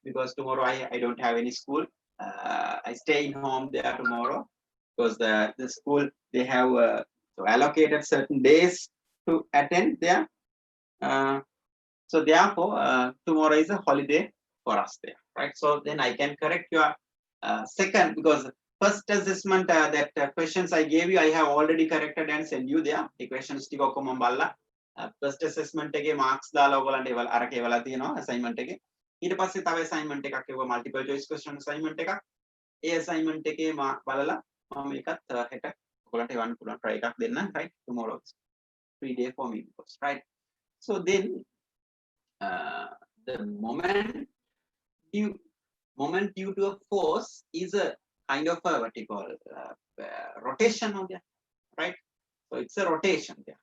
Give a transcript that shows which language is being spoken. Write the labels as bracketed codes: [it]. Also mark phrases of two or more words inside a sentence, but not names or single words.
[en] Because tomorrow I don't have any school. I stay in home there tomorrow because the school, they have allocated certain days to attend there. So therefore, tomorrow is a holiday for us there, right? So then I can correct your second, because first assessment that questions I gave you, I have already corrected and send you there. The questions [si] ටික ඔක්කොම බලලා [en] first assessment [si] එකේ marks දාලා ඔයගලන්ට ඒවල අරක ඒවලා තියෙනවා assignment එකේ. ඊට පස්සේ තව assignment එකක් ඒව [en] multiple choice question assignment [si] එකක්. ඒ assignment එකේ බලලා මම මේකත් හෙට ඔයගලන්ට එවන්න පුළුවන් try එකක් දෙන්න, [en] right? Tomorrow is free day for me, because, right? So then the moment due to a force is a kind of a what you call rotation of there, right? So it's a rotation there.